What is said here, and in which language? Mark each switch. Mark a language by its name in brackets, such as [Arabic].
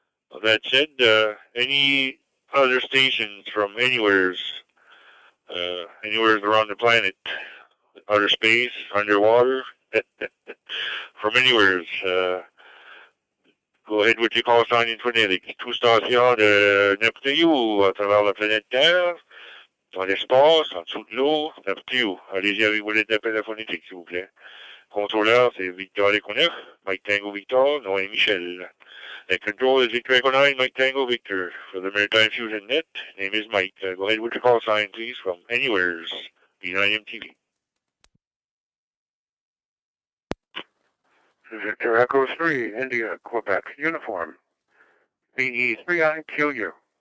[English] Well, that said, any other stations from anywheres around the planet, outer space, underwater, from anywheres, go ahead with your call sign in phonétique. [French] Tout station de n'importe où à travers la planète Terre, dans l'espace, en dessous de l'eau, n'importe où. Allez-y avec vos lettres d'appel à phonétique, s'il vous plaît. Contrôleur, c'est Victor Leconef, Mike Tango Victor, Noé Michel. [English] And control is Victor Echo 9, Mike Tango Victor. For the Maritime Fusion Net, name is Mike. Go ahead with your call sign, please, from anywheres, V9MTV. Victor Echo 3, India, Quebec, uniform. VE3IQU.